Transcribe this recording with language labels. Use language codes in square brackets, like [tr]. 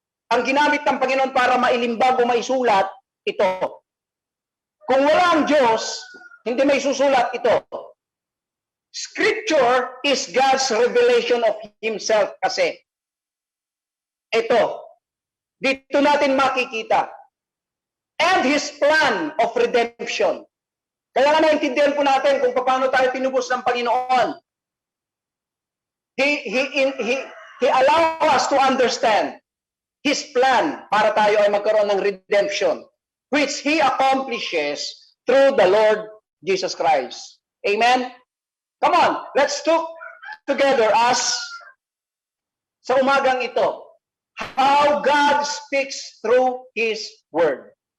[tl] Ang ginamit ng Panginoon para mailimbag o maisulat, ito. Kung wala ang Diyos, hindi may susulat ito. [en] Scripture is God's revelation of Himself kasi. Ito. [tl] Dito natin makikita. [en] And His plan of redemption. [tl] Kaya nga naintindihan po natin kung paano tayo tinubos ng Panginoon. [en] He allow us to understand His plan [tl] para tayo ay magkaroon ng [en] redemption, which He accomplishes through the Lord Jesus Christ. Amen? Come on, let's talk together as [tl] sa umagang ito, [en] how God speaks through His Word.